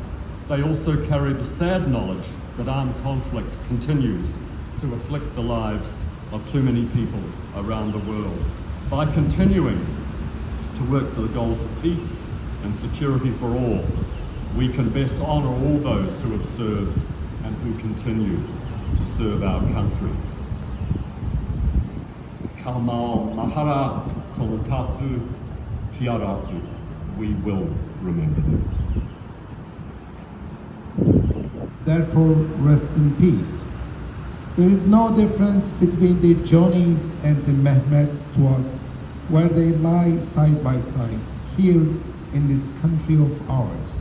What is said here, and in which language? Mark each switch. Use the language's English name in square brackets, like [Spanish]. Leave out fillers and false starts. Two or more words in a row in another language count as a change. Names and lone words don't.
[English] They also carry the sad knowledge that armed conflict continues to afflict the lives of too many people around the world. By continuing to work for the goals of peace and security for all, we can best honour all those who have served and who continue to serve our countries. [Māori] Ka mau mahara tonu tātou kia rātou. [English] We will remember them. Therefore, rest in peace. There is no difference between the Johnnies and the Mehmets to us, where they lie side by side, here in this country of ours.